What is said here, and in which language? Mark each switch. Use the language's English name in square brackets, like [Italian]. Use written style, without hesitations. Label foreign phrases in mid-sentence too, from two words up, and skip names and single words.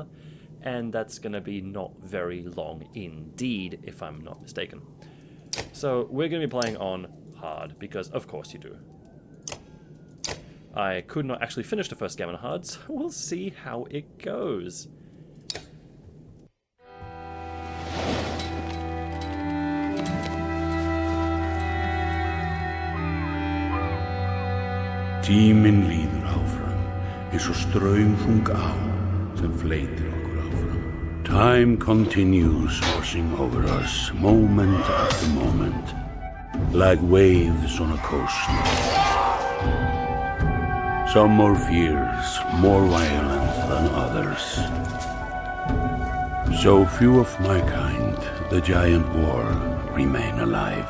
[English] And that's going to be not very long indeed, if I'm not mistaken. So we're going to be playing on hard, because of course you do. I could not actually finish the first game on hard, so we'll see how it goes. [Icelandic] Tíminn líður áfram, eins og straumþung á sem fleytir okkur áfram. [English] Time continues washing over us, moment after moment, like waves on a coast. Some more fierce, more violent than others. So few of my kind, the giant war, remain alive.